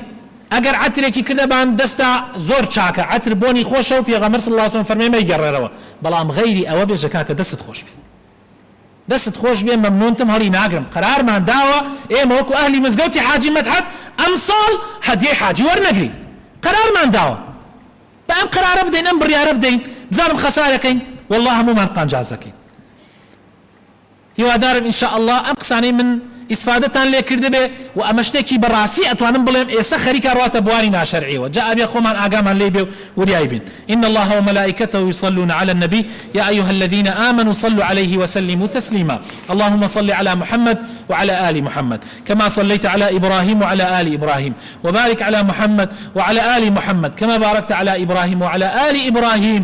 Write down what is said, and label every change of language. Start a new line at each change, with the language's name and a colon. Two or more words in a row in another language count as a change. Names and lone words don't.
Central Kurdish: ئەگەر عەترێکی کردەبان دەستا زۆر چاکە عەتر بۆنی خۆشە و پێغەمبەر
Arabic: صلی الله علیه و سلم
Central Kurdish: فەرمێ مەیگەڕێرەوە بەڵام غەیری ئەوە بێژە کاکە دەست خۆش بێ دەست خۆش بێ مەمنونتم هەڵی ناگرم قەرارمان داوە ئێمە وەکو ئەهلی مزگەوتی حاجی مەدحەت ئەم ساڵ هەدیەی حاجی وەرنەگرین قەرارمان داوە بە ئەم قەرارە بدەین ئەم بڕیارە بدەین بزانم خەسارەکەین والله هەمومان قانجازەکەین هیوادارم ئینشاءالله ئەم قسانەی من ئیسفادەتان لێ کردبێ و ئەمە شتێکی بەڕاستی ئەتوانم بڵێم ئێستا خەریکە ڕاتە بواری ناشەرعیەوە جا ئەبێ خۆمان ئاگامان لێ بێ و وریای بین
Arabic: إن الله وملائكته يصلون على النبي يا أيها الذين آمنوا صلوا عليه وسلموا تسليما اللهم صل على محمد وعلى آل محمد كما صليت على إبراهيم وعلى آل إبراهيم وبارك على محمد وعلى آل محمد كما باركت على إبراهيم وعلى آل إبراهيم